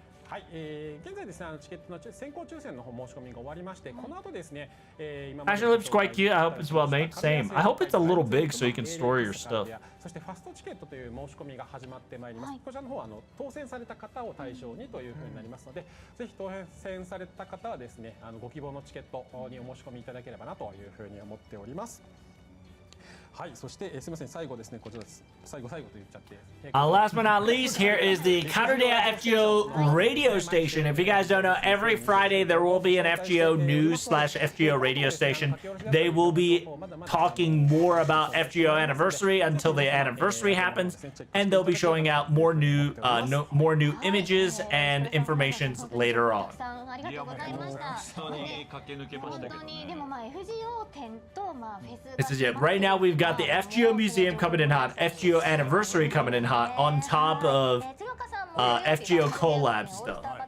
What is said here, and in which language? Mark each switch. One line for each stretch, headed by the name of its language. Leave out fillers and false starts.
Japanese: はい、現在ですね、チケットの先行抽選の方申し込みが終わりまして、この後ですね、
English: Actually looks quite cute. I hope it's well made. Same. I hope it's a little big so you can store your stuff.
Japanese: そしてファストチケットという申し込みが始まってまいります。こちらの方は当選された方を対象にというふうになりますので、ぜひ当選された方はですね、ご希望のチケットにお申し込みいただければなというふうに思っております。はい、そしてすみません、最後ですね、こちらです。最後と言っちゃって。
English: Last but not least, here is the Counterday FGO radio station. If you guys don't know, every Friday there will be an FGO news / FGO radio station. They will be talking more about FGO anniversary until the anniversary happens, and they'll be showing out more new images and informations later on.
Japanese: いやもう本当に駆け抜けましたけどね。でもまあ FGO 展とまあフェス。
English: This is it. Right now we've got the FGO Museum coming in hot, FGO Anniversary coming in hot, on top of FGO collab stuff.